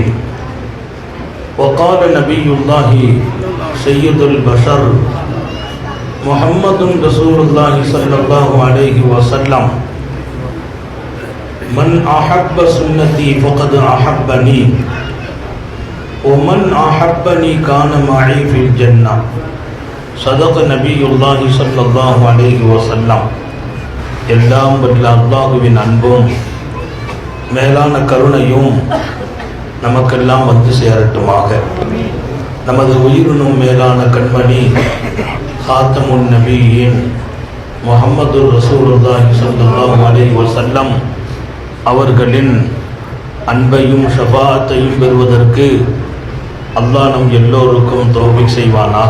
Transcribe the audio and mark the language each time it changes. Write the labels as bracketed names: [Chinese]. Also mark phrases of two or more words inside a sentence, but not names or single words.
[Arabic] وقال نبي الله سيد البشر محمد رسول الله صلى الله عليه وسلم: من أحب سنتي فقد أحبني ومن أحبني كان معي في الجنة. صدق نبي الله صلى الله عليه وسلم. [Tamil] எல்லாம் வல்ல அல்லாஹ்வின் அன்பும் மேலான கருணையும் நமக்கெல்லாம் வந்து சேரட்டுமாக. நமது உயிரினும் மேலான கண்மணி காத்தமுன் நபியின் முஹம்மது [Arabic] رسول الله صلى الله عليه وسلم [Tamil] அவர்களின் அன்பையும் ஷஃபாஅத்தையும் பெறுவதற்கு அல்லாஹ் நம் எல்லோருக்கும் தௌஃபீக் செய்வானாக.